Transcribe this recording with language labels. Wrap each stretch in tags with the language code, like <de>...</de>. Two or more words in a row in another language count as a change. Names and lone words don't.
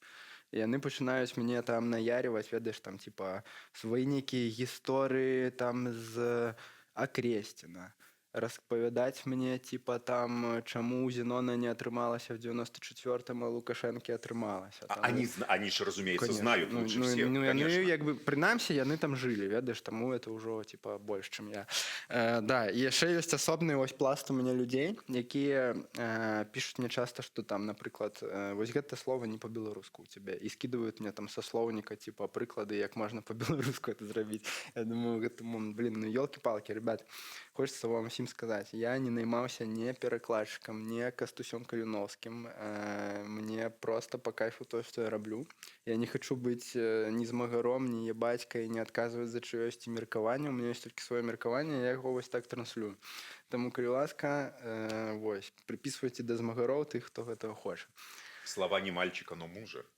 <be>І яны пачынаюць мяне там наяріваць, ведаеш, там типа свае нейкія гісторыі там з Акресціна, распавядаць мне типа там, чаму у Зенона не атрымалася в 94-м, а Лукашэнкі атрымалася. А Там,</be> <ru>они же, разумеется, конечно. знают лучше всех,</ru> <be>Яны,</be> <ru>конечно.</ru> <be>як бы, прынамсі, яны там жылі, ведаеш, таму это ўжо, типа, больш, чым я. Да, і яшчэ ёсць асобны вось пласт у мяне людзей, якія пішуць мне часта, што там, напрыклад, вось гэта слова не па-беларуску ў цябе, і скідваюць мне там са слоўніка, типа, прыклады, як можна па-беларуску это зрабіць. Я думаю, гэтаму, блин, ну ёлкі-палкі,</be> <ru>ребят, хочется</ru> <be>вам всім сказаць, я не наймаўся не перакладчыкам, не Кастусём Каліноўскім,</be> <ru>мне просто по кайфу то,</ru> <be>што я раблю. Я не хочу быць ні змагаром, ні ебацькай, не адказваць за чыёсьці меркаванне.</be> <ru>У меня</ru> <be>ёсць толькі сваё меркаванне, я яго вось так транслюю. Таму, калі ласка, вось, прыпісвайце да змагароў тых, хто гэтага хоча.</be> <ru>Слова не мальчика, но мужа.</ru>